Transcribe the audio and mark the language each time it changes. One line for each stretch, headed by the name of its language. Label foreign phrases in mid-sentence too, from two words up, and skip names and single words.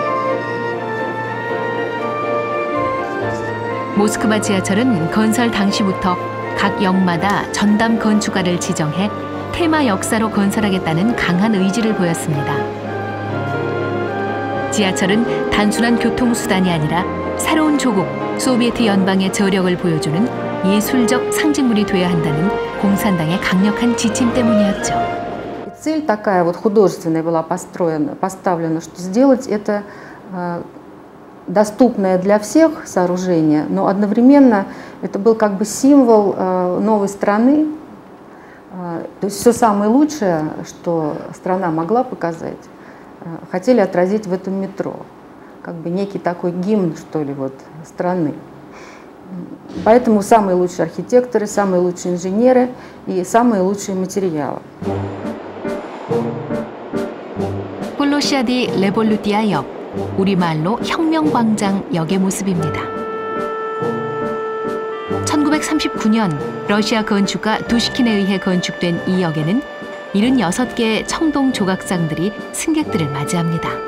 Korean: 모스크바 지하철은 건설 당시부터 각 역마다 전담 건축가를 지정해 테마 역사로 건설하겠다는 강한 의지를 보였습니다. 지하철은 단순한 교통수단이 아니라 새로운 조국, 소비에트 연방의 저력을 보여주는 예술적 상징물이 돼야 한다는 공산당의 강력한 지침 때문이었죠.
Russian: Цель такая вот художественная была поставлена, что сделать это доступное для всех сооружение, но одновременно это был как бы символ новой страны. То есть все самое лучшее, что страна могла показать, хотели отразить в этом метро. Как бы некий такой гимн, что ли, вот, страны. Поэтому самые лучшие архитекторы, самые лучшие инженеры и самые лучшие материалы.
Korean: 플로시아 디 레볼루티아 역, 우리말로 혁명광장 역의 모습입니다. 1939년 러시아 건축가 두시킨에 의해 건축된 이 역에는 76개의 청동 조각상들이 승객들을 맞이합니다.